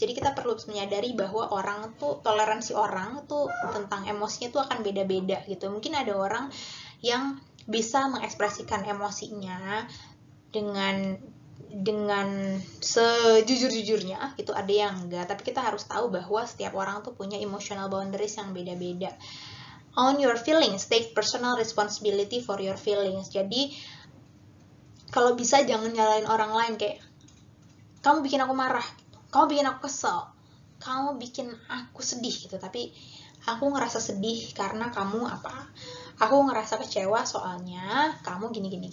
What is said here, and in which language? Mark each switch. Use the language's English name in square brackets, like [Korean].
[Indonesian] Jadi kita perlu menyadari bahwa orang tuh, toleransi orang tuh tentang emosinya tuh akan beda-beda gitu. Mungkin ada orang yang bisa mengekspresikan emosinya dengan sejujur-jujurnya gitu, ada yang enggak, tapi kita harus tahu bahwa setiap orang tuh punya [English] emotional boundaries [Indonesian] yang beda-beda. [English] Own your feelings, take personal responsibility for your feelings. [Indonesian] Jadi kalau bisa jangan nyalain orang lain, kayak kamu bikin aku marah, kamu bikin aku kesel, kamu bikin aku sedih gitu, tapi aku ngerasa sedih karena kamu apa, aku ngerasa kecewa soalnya kamu gini.